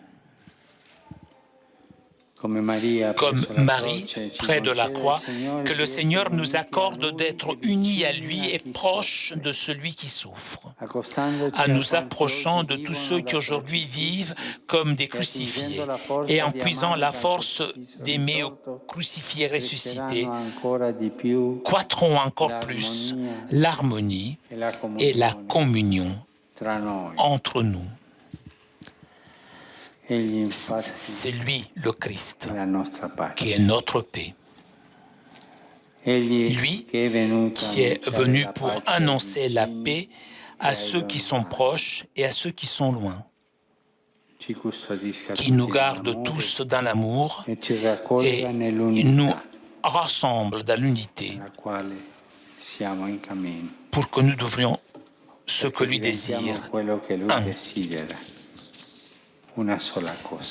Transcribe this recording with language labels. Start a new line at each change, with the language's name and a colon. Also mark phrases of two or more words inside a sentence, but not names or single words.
French: Comme Marie, près de la croix, que le Seigneur nous accorde d'être unis à lui et proches de celui qui souffre, en nous approchant de tous ceux qui aujourd'hui vivent comme des crucifiés et en puisant la force d'aimer au crucifié ressuscité, croîtront encore plus l'harmonie et la communion
Italian: tra noi.
French: entre nous.
Italian: Egli infatti
French: C'est lui, le Christ,
Italian: è la nostra pace.
French: qui est notre paix.
Italian: Egli
French: Lui
Italian: che è venuto a
French: qui est
Italian: annunciare
French: venu
Italian: la
French: pour
Italian: pace
French: annoncer
Italian: ai
French: la
Italian: vicini
French: paix
Italian: e
French: à
Italian: ai
French: ceux qui sont
Italian: lontani.
French: proches et à ceux qui sont loin,
Italian: Ci custodisca
French: qui nous
Italian: tutti
French: garde
Italian: nell'amore
French: tous dans l'amour
Italian: e ci
French: et
Italian: raccolga
French: nous
Italian: nell'unità
French: rassemble dans l'unité
Italian: nella quale siamo in cammino.
French: pour que nous devrions ce que
Italian: Perché
French: lui
Italian: diventiamo
French: désire,
Italian: quello che lui
French: un,
Italian: desidera. Una sola cosa.